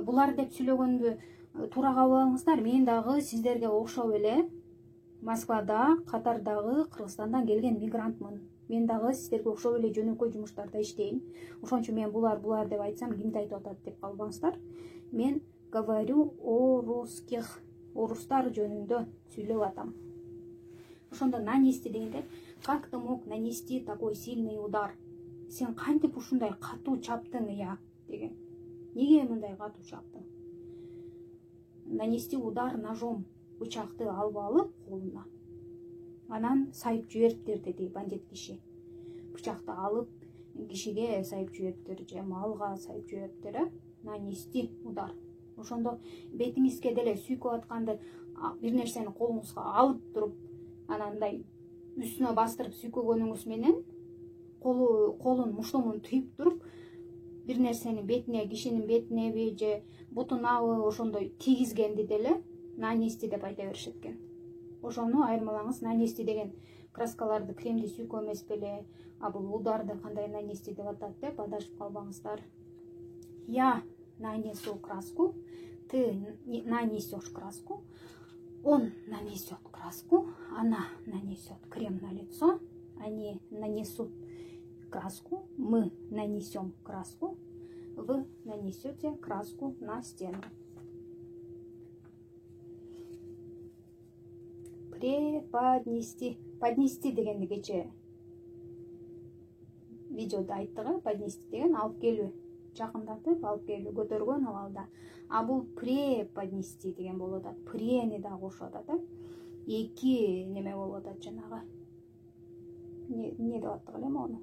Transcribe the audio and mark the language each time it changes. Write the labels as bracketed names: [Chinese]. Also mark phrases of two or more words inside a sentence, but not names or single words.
[Kyrgyz] Булар деп сүйлөгөндү туура кабыл алыңыздар. Мен дагы сиздерге окшоп эле Москвада, Катардагы, Кыргызстандан келген мигрантмын. Мен дагы сиздерге окшоп эле жөнөкөй жумуштарда иштейм. Ошон үчүн мен булар деп айтсам, кимди айтып атат деп калбаңыздар. [Russian] Мен говорю о русских. [Kyrgyz] Орустар жөнүндө сүйлөп атам. Ошондо нанести дегенде, [Russian] как ты мог нанести такой сильный удар? [Kyrgyz] Сен кантип ушундай катуу чаптың я деген. Неге мындай катуу чаптың? [Russian] Нанести удар ножом. [Kyrgyz] Бычакты алып алып колуна. Анан сайып жибериптир деди бандит киши. Бычакты алып кишиге сайып жибериптир, же малга сайып жибериптир, [Russian] нанести удар. [Kyrgyz] Ошондо бетиңизге деле сүйкөп атканды бир нерсени колуңузга алып туруп, анандай үстүнө бастырып сүйкөгөнүңүз менен колун муштумун түйүп туруп, бир нерсени бетине, кишинин бетинеби же бутунабы ошондой тийгизгенди деле нанести деп айта беришет экен. Ошону айырмалаңыз, нанести деген краскаларды, кремди сүйкөө эмес беле, а бул ударды кандай нанести деп атат деп адашып калбаңыздар. [Russian] Я нанесу краску, ты нанесешь краску, он нанесет краску, она нанесет крем на лицо, они нанесут краску, мы нанесем краску, вы нанесете краску на стену. Преподнести. [Kyrgyz] Поднести дегенди кече видеода айттык, поднести деген алып келүү. Жакындатып алып келүү, көтөргөн абалда. А бул преподнести деген болуп атат. Прени да кошуп атат, эки неме болуп атат жанагы. Не деп аттык эле мону.